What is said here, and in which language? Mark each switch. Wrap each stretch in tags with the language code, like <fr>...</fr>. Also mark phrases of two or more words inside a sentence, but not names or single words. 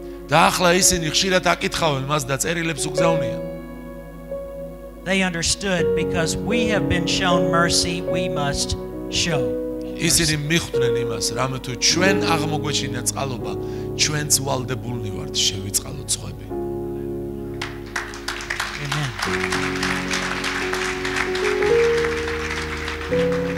<ka>და ახლა ისინი ხშირად აკითხავენ მას და წერილებს უგზავნიან.</ka> <en>They understood because we have been shown mercy, we must show.</en> <ka>ისინი მიხვდნენ იმას, რამე თუ ჩვენ აღმოგვეჩინა წყალობა, ჩვენც ვალდებულნი ვართ შევიწყალოთ სხვები. Amen.</ka>